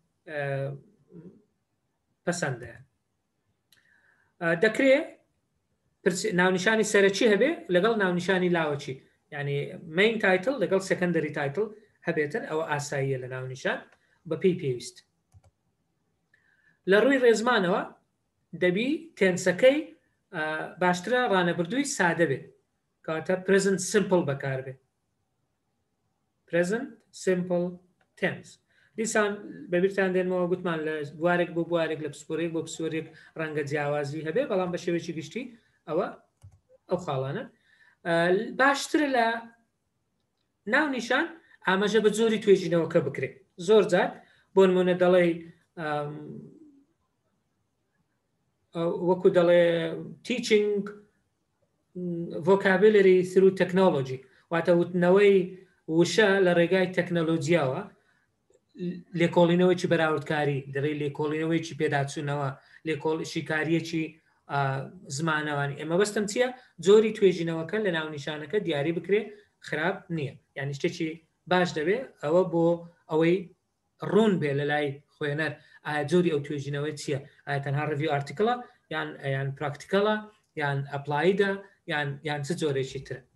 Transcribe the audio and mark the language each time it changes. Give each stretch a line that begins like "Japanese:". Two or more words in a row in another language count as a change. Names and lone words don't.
Central Kurdish: پەسەندە دەکرێت ناونیشانی سەرەکی هەبێ لەگەڵ ناونیشانی لاوەچی یعنی
English: main title
Central Kurdish: لەگەڵ
English: secondary title
Central Kurdish: هەبێتن ئەوە ئاساییە لە ناونیشان بە پێی پێویست لە ڕووی ڕێزمانەوە دەبی تێنسەکەی باشترە ڕانەبردووی سادە بێت کاتە
English: present simple
Central Kurdish: بەکار بێت
English: present simple tense
Central Kurdish: دیسان بەبیرتان دێنمەوە گوتمان لە بوارێک بۆ بوارێک لە پسپۆرێک بۆ پسۆرێک ڕەنگە جیاوازی هەبێ بەڵام بە شێوەیەکی گشتی ئەوە ئەو خاڵانە باشترە لە ناونیشان ئاماژە بە زۆری توێژینەوەکە بکرێت زۆر جار بۆ نمونە دەڵێ وەکو دەڵێ
English: teaching vocabulary through technology
Central Kurdish: واتە وتنەوەی وشە لە ڕێگای تەکنەلۆجیاوە لێکۆڵینەوەیکی بەراوردکاری دەڵێ لێکۆڵینەوەیکی پێداچوونەوە شیکاریەکی زمانەوانی ئێمە بەستم چییە جۆری توێژینەوەکە لە ناونیشانەکە دیاری بکرێ خراپ نییە یعنی شتێکی باش دەبێ ئەوە بۆ ئەوەی ڕوون بێ لە لای خوێنەر ئایا جۆری ئەو توێژینەوەی چییە ئایا تەنها
English: review article
Central Kurdish: یان پراکتیکەڵە یان ئەپلایدە یان چ جۆرێکی ترە